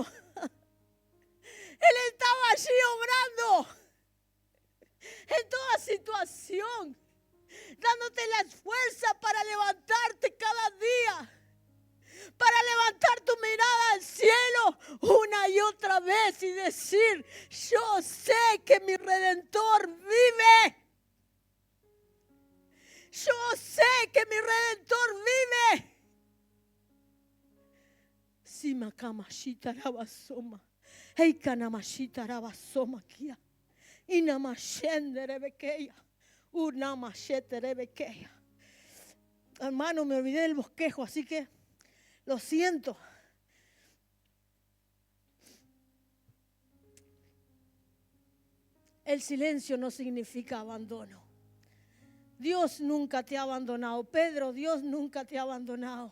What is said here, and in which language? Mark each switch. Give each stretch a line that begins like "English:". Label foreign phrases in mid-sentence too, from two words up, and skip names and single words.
Spanish: Él estaba allí obrando en toda situación, dándote las fuerzas para levantarte cada día, para levantar tu mirada al cielo una y otra vez y decir, yo sé que mi Redentor vive. Yo sé que mi Redentor vive. Simakamashita rabasoma. Heikanamashita rabasoma kia. Inamashende rebekeya. Unamashete rebekeya. Hermano, me olvidé del bosquejo, así que lo siento. El silencio no significa abandono. Dios nunca te ha abandonado. Pedro, Dios nunca te ha abandonado.